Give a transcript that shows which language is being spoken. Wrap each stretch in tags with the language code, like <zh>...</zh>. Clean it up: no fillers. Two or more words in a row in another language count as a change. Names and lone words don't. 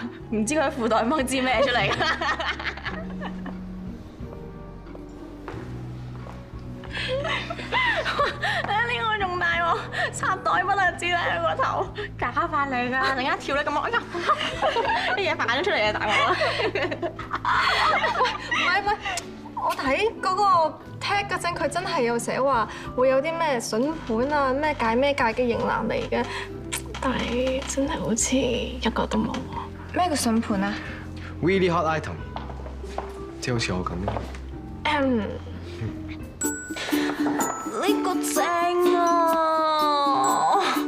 <yue>唔知佢喺褲袋掹支咩出嚟㗎？呢個仲大喎，插袋不特止咧個頭，假髮嚟㗎，突然間跳得咁開心，啲嘢反咗出嚟啊！大鑊啦！唔係，我睇嗰個 tag 嗰陣，佢真係有寫話會有啲咩筍盤啊、咩界嘅型男嚟嘅，但係真係好似一個都冇喎。咩叫筍盤啊</yue> <en>Really hot item，</en> <yue>即係好似我咁咯。呢個正啊！</yue>